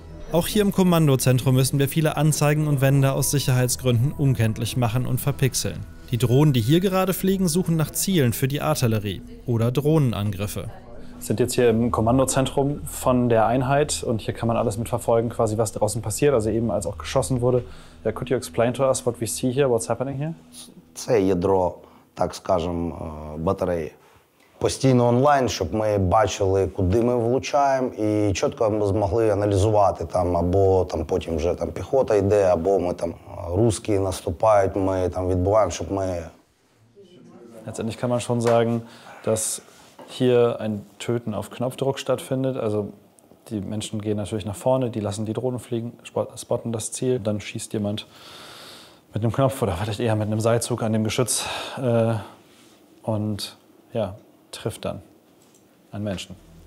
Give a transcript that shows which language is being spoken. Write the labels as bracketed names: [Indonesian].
[German] Auch hier im Kommandozentrum müssen wir viele Anzeigen und Wände aus Sicherheitsgründen unkenntlich machen und verpixeln. Die Drohnen, die hier gerade fliegen, suchen nach Zielen für die Artillerie oder Drohnenangriffe. Wir sind jetzt hier im Kommandozentrum von der Einheit und hier kann man alles mitverfolgen, quasi was draußen passiert, also eben als auch geschossen wurde. [English] Could you explain to us what we see here, what's happening here? [Ukrainian] Це ядро, так скажемо, батареї. Постійно онлайн, щоб ми бачили, куди ми влучаємо, і чітко змогли аналізувати там, або там потім вже там піхота йде, або ми там русські наступають, ми там відбуваємо, щоб ми. [German] Letztendlich kann man schon sagen, dass hier ein Töten auf Knopfdruck stattfindet. Also die Menschen gehen natürlich nach vorne, die lassen die Drohnen fliegen, spotten das Ziel, dann schießt jemand mit einem Knopf oder vielleicht eher mit einem Seilzug an dem Geschütz und ja, trifft dann einen Menschen.